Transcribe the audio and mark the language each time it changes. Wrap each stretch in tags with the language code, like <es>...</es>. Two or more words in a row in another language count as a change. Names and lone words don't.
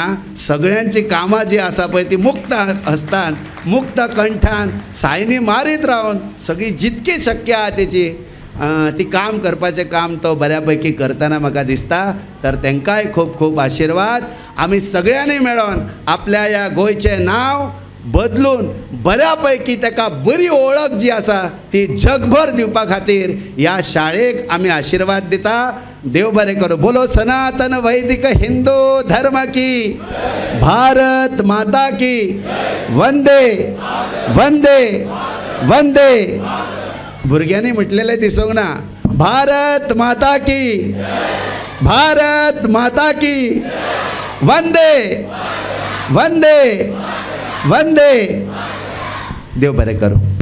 <kok>सगळ्यांची कामां जी आसा पळय ती मुक्त हस्तान, मुक्त कंठान, सायनी मारीत रावन सगळी जितकी शक्य आहा तेची ती काम करपाचें काम तो बऱ्यापैकी करतना म्हाका दिसता. तर तांकांय खूब खूब आशिर्वाद. आमी सगळ्यांनी मेळोन आपल्या ह्या गोंयचें नांव बदलून बऱ्यापैकी ताका बरी ओळख जी आसा ती जगभर दिवपा खातीर ह्या शाळेक आमी आशिर्वाद दिता. देव बरें करूं.</kok> <hi>बोलो सनातन वैदिक हिंदू धर्म की, भारत माता की, वंदे वंदे वंदे.</hi> <kok>भुरग्यांनी म्हटलेलें दिसूंक ना.</kok> <hi>भारत माता की, भारत माता की, वंदे वंदे वंदे.</hi> <kok>देव बरें करूं.</kok>